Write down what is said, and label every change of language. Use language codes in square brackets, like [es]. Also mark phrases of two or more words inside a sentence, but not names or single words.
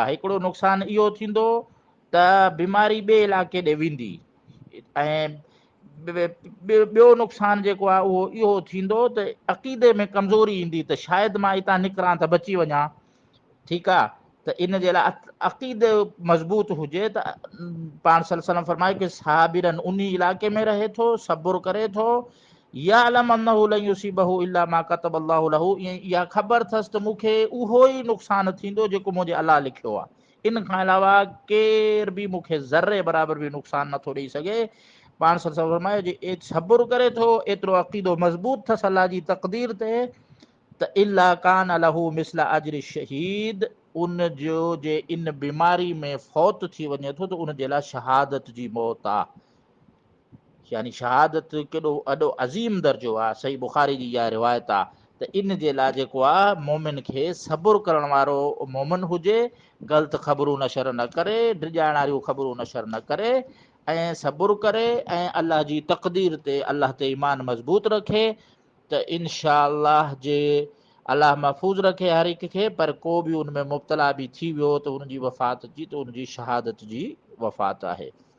[sd] हिकिड़ो नुक़सान इहो थींदो त बीमारी ॿिए इलाइक़े ॾे वेंदी, ऐं ॿियो नुक़सान जेको आहे उहो इहो थींदो त अक़ीदे में कमज़ोरी ईंदी त शायदि मां हितां निकिरां त बची वञा। ठीकु आहे, त इन जे लाइ अक़ीदो मज़बूत हुजे त पाण [ar] صلى الله عليه وسلم [sd] फरमाए कि साबिरन, उन इलाइक़े में रहे थो, सबुर करे थो, [ar] يعلم أنه لن يصيبه إلا ما كتب الله له, [sd] इहा ख़बर अथसि त मूंखे उहो ई नुक़सान थींदो जेको मुंहिंजे अलाह लिखियो आहे, इन खां अलावा केर बि मूंखे ज़र्रे बराबरि बि नुक़सान नथो ॾेई सघे। पाण [ar] صلى الله عليه وسلم [sd] फरमायो जे सबुर करे थो, एतिरो अक़ीदो मज़बूत अथसि अलाह जी तक़दीर ते, त [ar] إلا كان له مثل أجر شهيد, [sd] उन जो जे इन बीमारी में फौत थी वञे थो त उनजे लाइ शहादत जी मौत आहे। यानी शहादत केॾो वॾो अज़ीम दर्जो आहे। सही बुखारी जी इहा रिवायत आहे। त इन जे लाइ जेको आहे मोमिन खे सबुर करण वारो मोमिन हुजे, ग़लति ख़बरूं नशर न करे, डिॼाइण वारियूं ख़बरूं नशर न करे, ऐं सबुर करे ऐं अलाह जी तक़दीर ते, अलाह ते ईमान मज़बूत रखे, त [ar] إن شاء الله [sd] जे अलाह महफ़ूज़ रखे हर हिक खे, पर को बि उन में मुब्तला बि थी वियो त उनजी वफ़ात जी, त उनजी शहादत जी वफ़ात आहे।